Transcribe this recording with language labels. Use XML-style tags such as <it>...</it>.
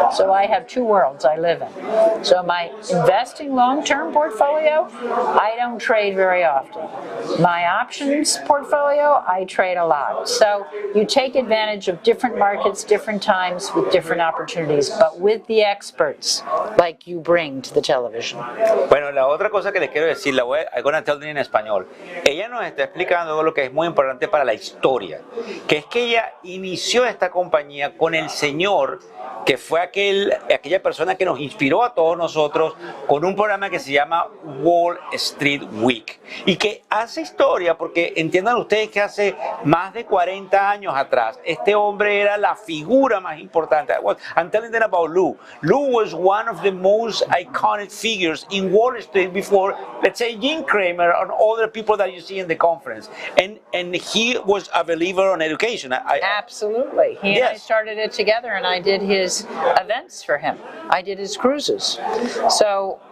<en>So I have 2 worlds I live in. So my investing long-term portfolio, I don't trade very often. My options portfolio, I trade a lot. So you take advantage of different markets, different times, with different opportunities, but with the experts like you bring to the television.</en> <es>Bueno, la otra cosa que les quiero decir, la voy a tell en español. Ella nos está explicando lo que es muy importante para la historia, que es que ella inició esta compañía con el señor que fue aquella persona que nos inspiró a todos nosotros con un programa que se llama Wall Street Week, y que hace historia porque entiendan ustedes que hace más de 40 años atrás este hombre era la figura más importante.</es> <en>I'm telling them about Lou. Lou was one of the most iconic figures in Wall Street before, let's say, Jim Cramer and other people that you see in the conference, and he was a believer on education. Absolutely. He and I started it together, and I did his events for him. I did his cruises. So</en>